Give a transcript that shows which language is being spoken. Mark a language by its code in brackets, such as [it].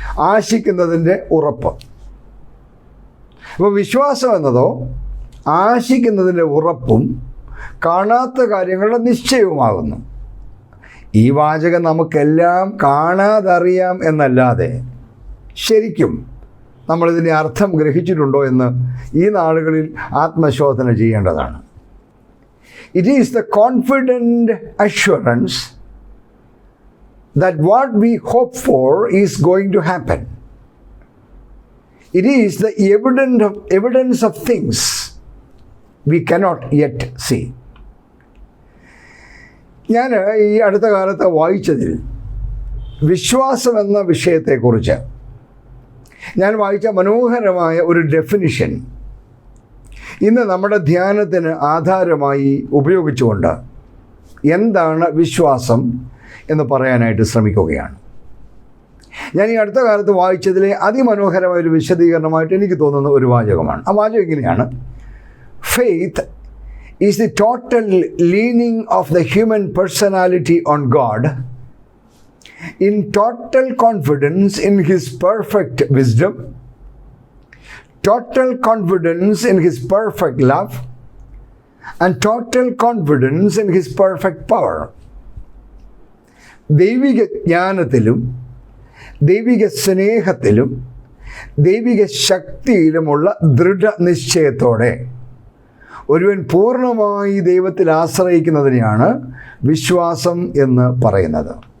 [ml] ആശിക്കുന്നതിൻ്റെ ഉറപ്പ്. അപ്പോൾ വിശ്വാസം എന്നതോ ആശിക്കുന്നതിൻ്റെ ഉറപ്പും കാണാത്ത കാര്യങ്ങളുടെ നിശ്ചയവുമാകുന്നു. ഈ വാചകം നമുക്കെല്ലാം കാണാതറിയാം എന്നല്ലാതെ ശരിക്കും നമ്മളിതിൻ്റെ അർത്ഥം ഗ്രഹിച്ചിട്ടുണ്ടോ എന്ന് ഈ നാളുകളിൽ ആത്മശോധന ചെയ്യേണ്ടതാണ്. [en] It is the confident assurance that what we hope for is going to happen. It is the evidence of things we cannot yet see. [ml] ഞാൻ ഈ അടുത്ത കാലത്ത് വായിച്ചതിൽ വിശ്വാസം എന്ന വിഷയത്തെക്കുറിച്ച് ഞാൻ വായിച്ച മനോഹരമായ ഒരു ഡെഫിനിഷൻ ഇന്ന് നമ്മുടെ ധ്യാനത്തിന് ആധാരമായി ഉപയോഗിച്ചുകൊണ്ട് എന്താണ് വിശ്വാസം എന്ന് പറയാനായിട്ട് ശ്രമിക്കുകയാണ്. ഞാൻ ഈ അടുത്ത കാലത്ത് വായിച്ചതിലെ അതിമനോഹരമായ ഒരു വിശദീകരണമായിട്ട് എനിക്ക് തോന്നുന്ന ഒരു വാചകമാണ്. ആ വാചകം ഇങ്ങനെയാണ്: [en] Faith is the total leaning of the human personality on God in total confidence in His perfect wisdom, total confidence in His perfect love, and total confidence in His perfect power. [ml] ദൈവിക ജ്ഞാനത്തിലും ദൈവിക സ്നേഹത്തിലും ദൈവിക ശക്തിയിലുമുള്ള ദൃഢനിശ്ചയത്തോടെ ഒരുവൻ പൂർണ്ണമായി ദൈവത്തിൽ ആശ്രയിക്കുന്നതിനെയാണ് വിശ്വാസം എന്ന് പറയുന്നത്.